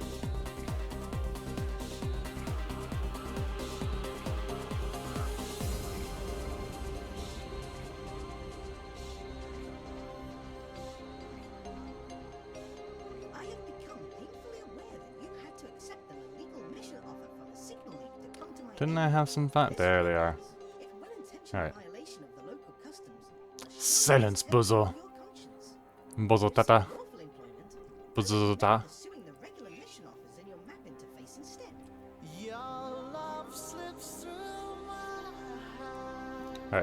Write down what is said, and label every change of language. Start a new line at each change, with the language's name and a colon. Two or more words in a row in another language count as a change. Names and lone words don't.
English: I have become painfully aware that you had to accept an illegal mission offer from a signal leak to come to my Didn't aid. I have some fun? This There they are. if well-intentioned Alright. violation of the local customs. Silence, Buzzle. Buzzle tata. Buzzle tata. Pursuing the regular mission offers in your map interface instead. Alright.